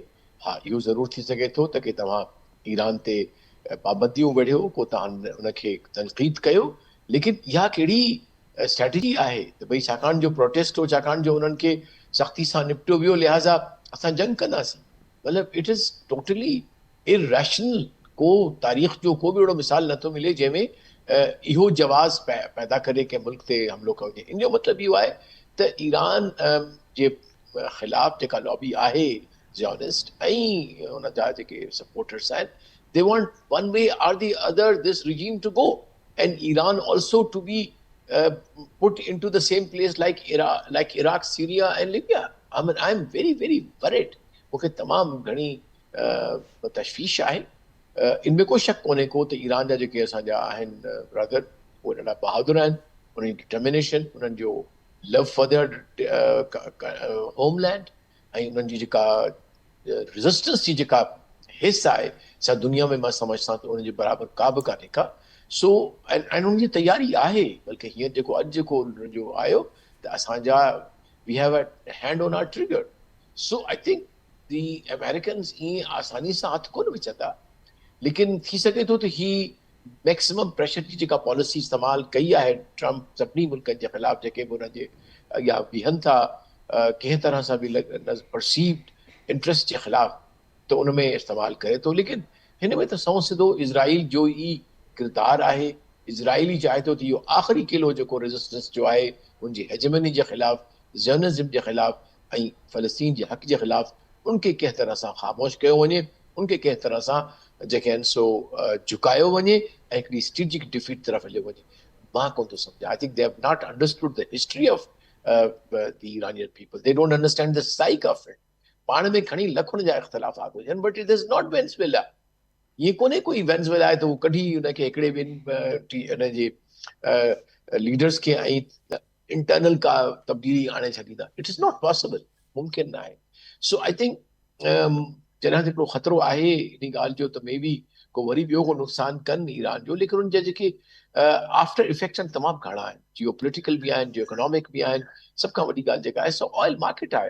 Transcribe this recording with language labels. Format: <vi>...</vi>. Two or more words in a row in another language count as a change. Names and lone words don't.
<sd>हा, इहो ज़रूरु थी सघे थो त की तव्हां ईरान ते पाबंदियूं वेढ़ियो, को तव्हां उनखे तनक़ीद कयो, लेकिन इहा कहिड़ी स्ट्रेटजी आहे त भई छाकाणि जो प्रोटेस्ट हो, छाकाणि जो उन्हनि खे सख़्ती सां निपटियो वियो, लिहाज़ा असां जंग कंदासीं।</sd> <en>मतिलबु it is totally irrational.</en> <sd>को तारीख़ जो को बि अहिड़ो मिसाल नथो मिले जंहिंमें इहो जवाज़ पैदा करे कंहिं मुल्क ते हमिलो कयो वञे। इन जो मतिलबु इहो आहे त ईरान जे ख़िलाफ़ जेका लॉबी आहे ज़ियोनिस्ट ऐं हुन जा जेके सपोर्टर्स आहिनि,</sd> <en>they want one way or the other this regime to go and Iran also to be put into the same place like Iraq, Syria and Libya. I mean, I'm very, very worried.</en> <sd>मूंखे तमामु घणी तशवीश आहे. इनमें कोई शक कोन्हे को त ईरान जा जेके असांजा आहिनि ब्रदर उहे ॾाढा बहादुर आहिनि. उन्हनि जी डिटर्मिनेशन, उन्हनि जो</sd> <en>love for their homeland</en> <sd>ऐं उन्हनि जी जेका रेजिस्टेंस जी जेका हिस्सा आहे सा दुनिया में मां समझां थो उनजे बराबरि का बि कान्हे का. सो ऐं उनजी तयारी आहे. बल्कि हीअं जेको अॼु जेको जो आयो त असांजा</sd> <en>we have a hand on our trigger. so I think the Americans</en> <sd>ईअं आसानी सां हथु कोन विझंदा, लेकिन थी सघे थो त ही</sd> <en>maximum pressure</en> <sd>जी जेका पॉलिसी इस्तेमालु कई आहे ट्रम्प सभिनी मुल्कनि जे ख़िलाफ़ जेके बि हुनजे अॻियां बीहनि था कंहिं तरह सां बि</sd> <en>perceived interest</en> <sd>जे ख़िलाफ़, त उन में इस्तेमालु करे थो. लेकिन हिन में त सौ सिधो इज़राइल जो ई किरदारु आहे. इज़राइल ई चाहे थो त इहो आख़िरी किलो जेको रेजिस्टेंस जो आहे उनजी हेजमनी जे ख़िलाफ़, ज़ियोनिज़म जे ख़िलाफ़ ऐं फ़लस्तीन जे हक़ जे ख़िलाफ़ उनखे कंहिं तरह सां ख़ामोश कयो वञे, उनखे कंहिं तरह सां जेके आहिनि सो झुकायो वञे ऐं हिकिड़ी</sd> <en>strategic defeat</en> <sd>तरफ़ हलियो वञे. मां कोन थो सम्झां.</sd> <en>I think they have not understood the history of the Iranian people. they don't understand the psyche of it.</en> <sd>पाण में खणी लखुनि जा इख़्तिलाफ़ात हुजनि,</sd> <en>but it is not Venezuela.</en> <sd>ये कोन्हे कोई वेनेज़ुएला आहे त हू कढी हुनखे हिकिड़े ॿिनि हुनजे लीडर्स खे ऐं इंटरनल का तब्दीली आणे छॾींदा.</sd> <en>it is not possible.</en> <sd>मुमकिन न आहे.</sd> <en>so I think</en> <sd>जॾहिं हिकिड़ो ख़तरो आहे इन ॻाल्हि जो त</sd> <en>may be</en> <sd>को वरी ॿियो को नुक़सानु कनि ईरान जो, लेकिन उनजा जेके</sd> <en>after effects</en> <sd>आहिनि तमामु घणा आहिनि.</sd> <en>geo political</en> <sd>बि आहिनि,</sd> <en>geo economic</en> <sd>बि आहिनि. सभ खां वॾी ॻाल्हि जेका आहे सो</sd> <en>oil market</en> <sd>आहे.</sd>